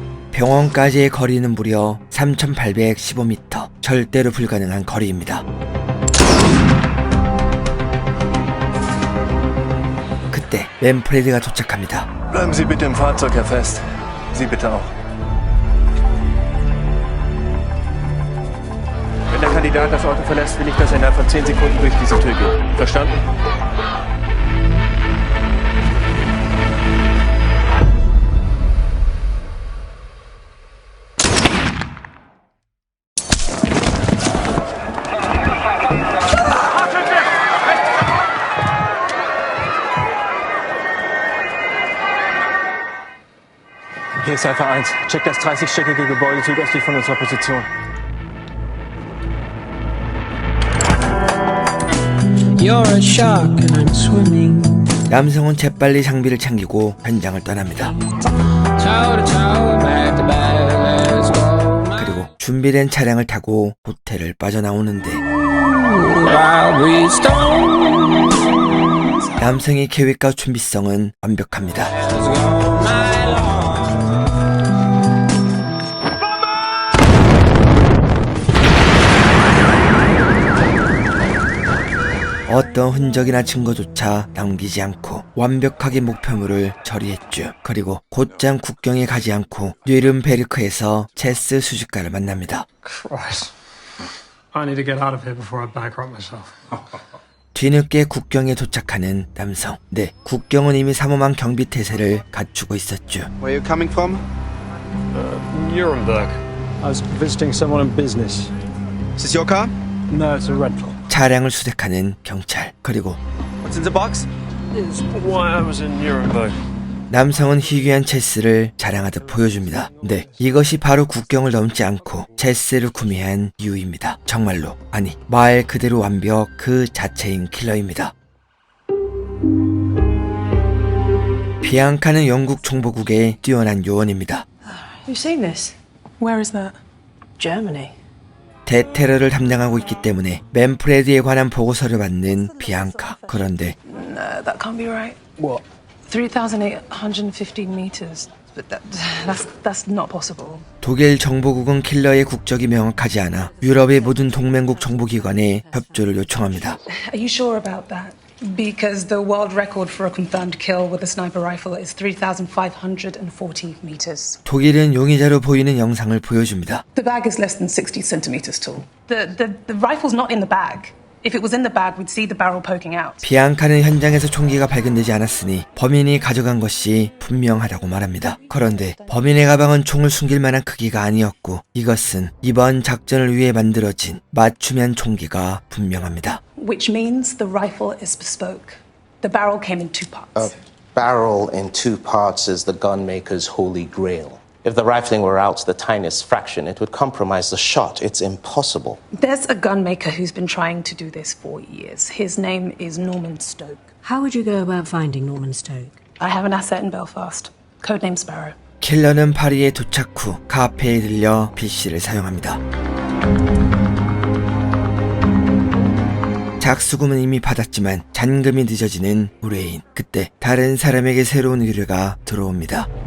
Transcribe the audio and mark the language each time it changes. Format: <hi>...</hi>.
<ko>병원까지의 거리는 무려 3,815m, 절대로 불가능한 거리입니다. 그때 맨프레드가 도착합니다.</ko> <de>Bleiben Sie bitte im Fahrzeug, Herr Fest. Sie bitte auch. Wenn der Kandidat das Auto verlässt, will ich, dass er innerhalb von 10 Sekunden durch diese Tür geht. Verstanden? Hier ist Alpha 1. Check das 30-stöckige Gebäude südöstlich von unserer Position.</de> <en>You're a shark and I'm swimming.</en> <ko>남성은 재빨리 장비를 챙기고 현장을 떠납니다.</ko> <en>Toe to toe, back to back, let's go.</en> <ko>그리고 준비된 차량을 타고 호텔을 빠져나오는데</ko> <en>While we stone,</en> <ko>남성의 계획과 준비성은 완벽합니다. let's go night long. 어떤 흔적이나 증거조차 남기지 않고 완벽하게 목표물을 처리했죠. 그리고 곧장 국경에 가지 않고 뉘른베르크에서 체스 수집가를 만납니다.</ko> <en>Christ. I need to get out of here before I bankrupt myself.</en> <ko>뒤늦게 국경에 도착하는 남성. 네, 국경은 이미 삼엄한 경비 태세를 갖추고 있었죠.</ko> <en>Where are you coming from? Nuremberg. I was visiting someone in business. Is this your car? No, it's a rental.</en> <ko>차량을 수색하는 경찰. 그리고</ko> <en>What's in the box? It's why I was in Nuremberg.</en> <ko>남성은 희귀한 체스를 자랑하듯 보여줍니다. 네, 이것이 바로 국경을 넘지 않고 체스를 구매한 이유입니다. 정말로, 아니, 말 그대로 완벽 그 자체인 킬러입니다. 비앙카는 영국 정보국의 뛰어난 요원입니다.</ko> <en>You've seen this? Where is that? Germany.</en> <ko>대테러를 담당하고 있기 때문에 맨프레드에 관한 보고서를 받는 비앙카. 그런데</ko> <en>No, that can't be right. What? 3,815 meters. But that's not possible.</en> <ko>독일 정보국은 킬러의 국적이 명확하지 않아 유럽의 모든 동맹국 정보기관에 협조를 요청합니다.</ko> <en>Are you sure about that? Because the world record for a confirmed kill with a sniper rifle is 3,540 meters.</en> <ko>독일은 용의자로 보이는 영상을 보여줍니다.</ko> <en>The bag is less than 60 centimeters tall. The rifle's not in the bag. If it was in the bag, we'd see the barrel poking out.</en> <ko>비앙카는 현장에서 총기가 발견되지 않았으니 범인이 가져간 것이 분명하다고 말합니다. 그런데 범인의 가방은 총을 숨길 만한 크기가 아니었고 이것은 이번 작전을 위해 만들어진 맞춤형 총기가 분명합니다.</ko> <en>Which means the rifle is bespoke. The barrel came in two parts. Barrel in two parts is the gunmaker's holy grail. If the rifling were out to the tiniest fraction, it would compromise the shot. It's impossible. There's a gunmaker who's been trying to do this for years. His name is Norman Stoke. How would you go about finding Norman Stoke? I have an asset in Belfast. Codename Sparrow.</en> <ko>킬러는 파리에 도착 후 카페에 들려 PC를 사용합니다. 작수금은 이미 받았지만 잔금이 늦어지는 의뢰인. 그때 다른 사람에게 새로운 의뢰가 들어옵니다.</ko>